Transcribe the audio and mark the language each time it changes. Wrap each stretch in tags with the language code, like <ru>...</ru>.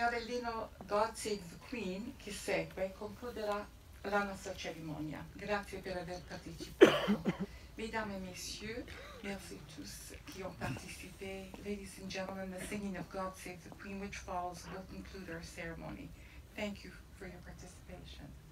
<it>l'inno God Save the Queen che segue concluderà la nostra cerimonia. Grazie per aver partecipato.</it> <fr>Mesdames et messieurs, merci tous qui ont participé.</fr> <en>Ladies and gentlemen, the singing of God Save the Queen, which follows, will conclude our ceremony. Thank you for your participation.</en>